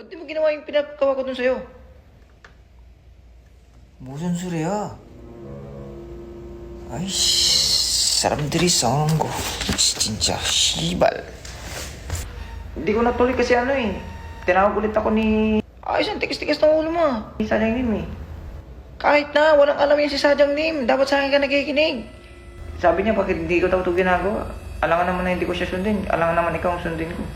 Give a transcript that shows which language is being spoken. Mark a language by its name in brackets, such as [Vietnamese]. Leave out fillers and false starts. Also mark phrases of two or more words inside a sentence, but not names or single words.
[Filipino] ginawa yung pinagawa ko dun sa'yo? [Korean] 무슨 소리야? 아이씨, 사람들이 이상한 거. 진짜, 씨발. [Filipino] Hindi ko natuloy kasi ano eh. Tinawag ulit ako ni... Ayos ang tigas-tigas ng ulo mo. Ni Sadyang Lim eh. Kahit na, walang alam yan si Sadyang Lim. Dapat sa akin ka nakikinig. Sabi niya, bakit hindi ko daw ito ginagawa? Alangan naman na hindi ko siya sundin. Alangan naman ikaw ang sundin ko.